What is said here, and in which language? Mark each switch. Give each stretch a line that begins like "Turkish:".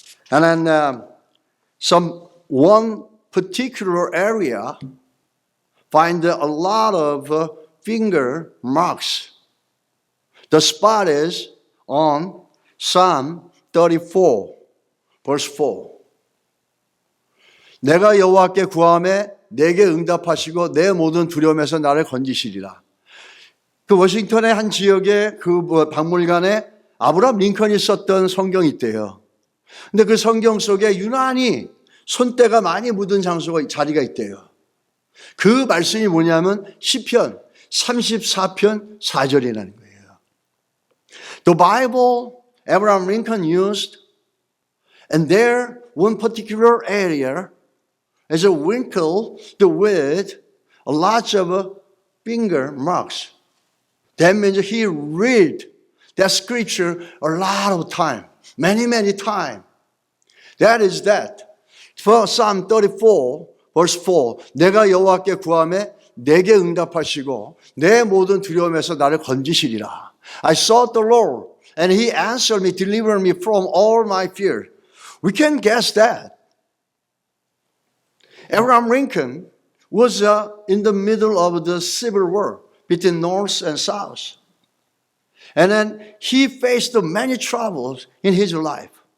English: And then one particular area find a lot of finger marks. The spot is on Psalm 34, verse 4.
Korean: 내가 여호와께 구하매 내게 응답하시고 내 모든 두려움에서 나를 건지시리라. 그 워싱턴의 한 지역의 그 박물관에 아브라함 링컨이 썼던 성경이 있대요. 근데 그 성경 속에 유난히 손때가 많이 묻은 자리가 있대요. 그 말씀이 뭐냐면 시편 34편 4절이라는 거예요.
English: The Bible Abraham Lincoln used, and there one particular area is a wrinkle with a lot of finger marks. That means he read that scripture a lot of time, many times. That is that. For Psalm 34, verse 4,
Korean: 내가 여호와께 구하매 내게 응답하시고 내 모든 두려움에서 나를 건지시리라.
English: I sought the Lord, and he answered me, delivered me from all my fear. We can guess that. Abraham Lincoln was in the middle of the Civil War between North and South. And then he faced many troubles in his life.